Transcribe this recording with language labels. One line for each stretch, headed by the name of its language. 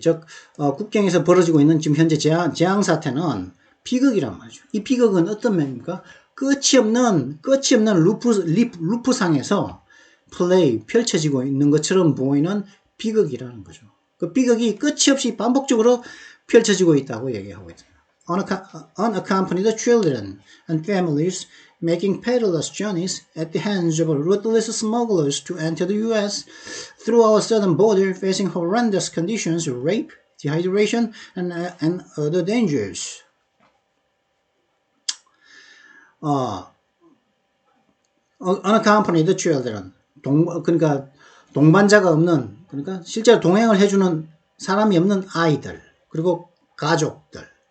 Korean: 즉, 국경에서 벌어지고 있는 지금 현재 재앙 사태는 비극이란 말이죠. 이 비극은 어떤 면입니까? 끝이 없는 루프상에서 펼쳐지고 있는 것처럼 보이는 비극이라는 거죠. 그 비극이 끝이 없이 반복적으로 펼쳐지고 있다고 얘기하고 있습니다.
English: Unaccompanied children and families making perilous journeys at the hands of ruthless smugglers to enter the U.S. through our southern border, facing horrendous conditions, rape, dehydration, and other dangers. Unaccompanied children,
Korean: 그러니까 동반자가 없는, 그러니까 실제로 동행을 해주는 사람이 없는 아이들, 그리고 가족들.